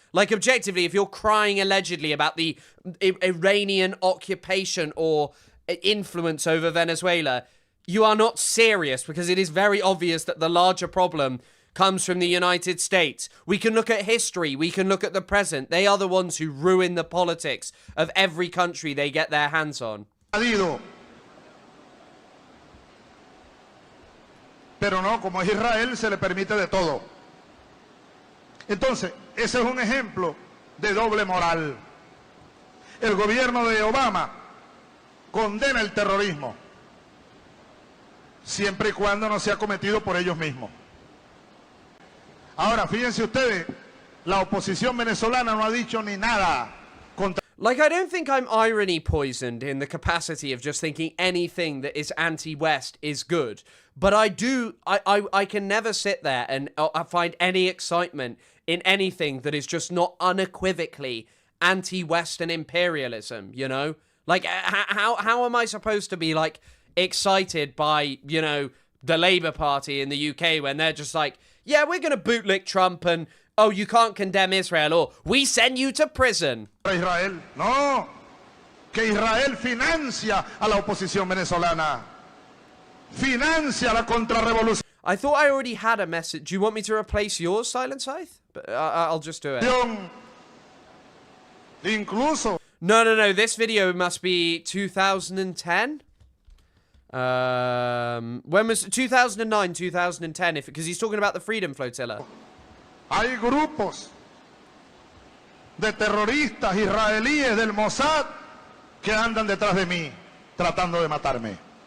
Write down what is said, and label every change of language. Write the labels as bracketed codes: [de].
[en] Like, objectively, if you're crying allegedly about the Iranian occupation or influence over Venezuela, you are not serious, because it is very obvious that the larger problem comes from the United States. We can look at history. We can look at the present. They are the ones who ruin the politics of every country they get their hands on. [es] Pero no, como es Israel, se le permite de todo. Entonces, ese es un ejemplo de doble moral. El gobierno de Obama condena el terrorismo, siempre y cuando no sea cometido por ellos mismos. Ahora, fíjense ustedes, la oposición venezolana no ha dicho ni nada contra... [en] Like, I don't think I'm irony poisoned in the capacity of just thinking anything that is anti-West is good. But I can never sit there and find any excitement in anything that is just not unequivocally anti-Western imperialism, you know? Like, how am I supposed to be, like, excited by, you know, the Labour Party in the UK when they're just like, yeah, we're going to bootlick Trump and, oh, you can't condemn Israel, or we send you to prison. [es] Israel, no, que Israel financia a la oposición venezolana, financia la contrarrevolución. [en] I thought I already had a message. Do you want me to replace yours, Silent Scythe? But I'll just do it. [es] Incluso. [en] No. This video must be 2010. When was 2009, 2010? Because he's talking about the Freedom Flotilla. [es] Hay grupos de terroristas israelíes del Mossad que andan detrás de mí, tratando de matarme.